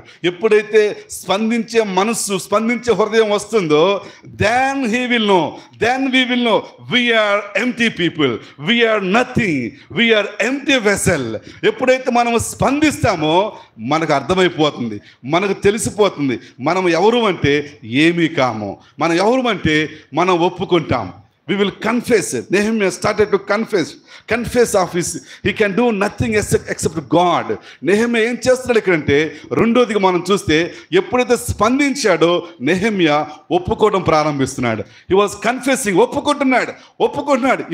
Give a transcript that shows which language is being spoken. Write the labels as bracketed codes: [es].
[te] ఎప్పుడైతే స్పందించే మనస్సు, స్పందించే హృదయం వస్తుందో, [en] then we will know we are empty people, we are nothing, we are empty vessel. [te] ఎప్పుడైతే మనం స్పందిస్తామో మనకు అర్థమైపోతుంది, మనకు తెలిసిపోతుంది మనం ఎవరు అంటే ఏమీ కాము, మనం ఎవరు అంటే మనం ఒప్పుకుంటాం. [en] We will confess it. Nehemiah started to confess of his, he can do nothing except God. [te] Nehemiah ఏం చేస్తున్నాడు ఇక్కడంటే, రెండోదిగా మనం చూస్తే ఎప్పుడైతే స్పందించాడో నెహెమ్యా ఒప్పుకోవడం ప్రారంభిస్తున్నాడు. [en] he was confessing, [te] ఒప్పుకుంటున్నాడు.